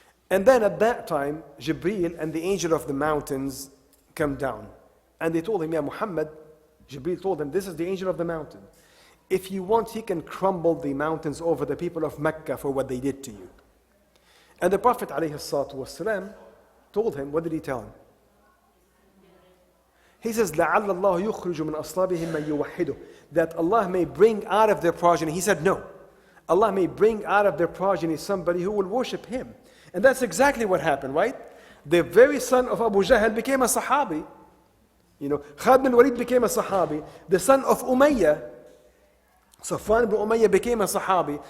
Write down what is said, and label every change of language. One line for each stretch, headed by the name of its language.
English: And then at that time, Jibreel and the angel of the mountains come down. And they told him, Ya Muhammad, Jibreel told him, this is the angel of the mountain. If you want, he can crumble the mountains over the people of Mecca for what they did to you. And the Prophet ﷺ told him, what did he tell him? He says,
Arabic: لَعَلَّ اللَّهُ يُخْرِجُ مِنْ أَصْلَابِهِمْ مَنْ يُوَحِّدُهُ.
English: That Allah may bring out of their progeny. He said, no. Allah may bring out of their progeny somebody who will worship him. And that's exactly what happened, right? The very son of Abu Jahl became a Sahabi. Khalid bin Walid became a Sahabi. The son of Umayyah, Safwan ibn Umayyah, became a Sahabi.